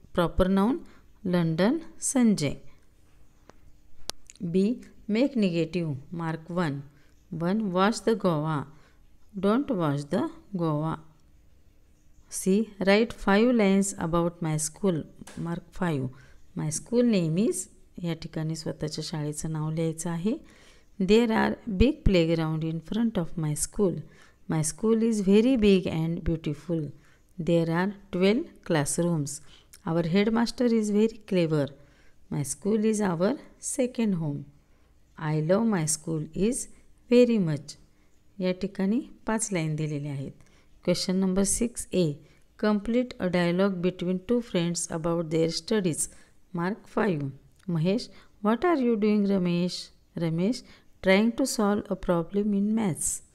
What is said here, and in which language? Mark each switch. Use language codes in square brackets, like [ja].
[en] Proper noun, London, Sanjay. B. Make negative. Mark 1. 1. Wash the Goa. Don't wash the Goa. C. Write 5 lines about my school. Mark 5. My school name is. [mr] या ठिकाणी स्वतःच्या शाळेचं नाव लिहायचं आहे. [en] There are big playground in front of my school. My school is very big and beautiful. There are 12 classrooms. Our headmaster is very clever. My school is our second home. I love my school is very much. [mr] या ठिकाणी 5 line दिलेल्या आहेत. [en] Question number 6A. Complete a dialogue between two friends about their studies. Mark 5. Mahesh, what are you doing, Ramesh? Ramesh, trying to solve a problem in maths.